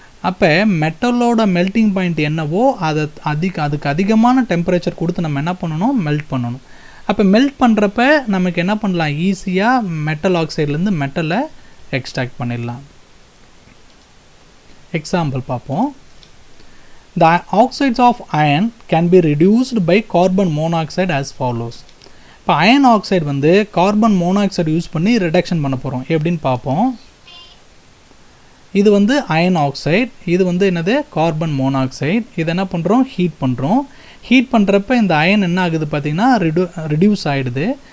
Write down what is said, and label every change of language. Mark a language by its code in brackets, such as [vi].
[ta] அப்போ மெட்டலோட melting point என்னவோ அதுக்கு அதிகமான டெம்பரேச்சர் கொடுத்து நம்ம என்ன பண்ணணும்? மெல்ட் பண்ணணும். அப்போ மெல்ட் பண்ணுறப்ப நமக்கு என்ன பண்ணலாம்? ஈஸியாக மெட்டல் ஆக்சைட்லேருந்து மெட்டலை எக்ஸ்ட்ராக்ட் பண்ணிடலாம். எக்ஸாம்பிள் பார்ப்போம். [en] The oxides of iron can be reduced by carbon monoxide as follows. [ta] இப்போ அயன் ஆக்சைடு வந்து கார்பன் மோனாக்சைடு யூஸ் பண்ணி ரிடக்ஷன் பண்ண போகிறோம். எப்படின்னு பார்ப்போம். இது வந்து அயன் ஆக்சைடு, இது வந்து என்னது? Carbon monoxide. இது என்ன பண்ணுறோம்? ஹீட் பண்ணுறோம். ஹீட் பண்ணுறப்ப இந்த அயன் என்ன ஆகுது பார்த்தீங்கன்னா ரிடியூஸ் ஆகிடுது.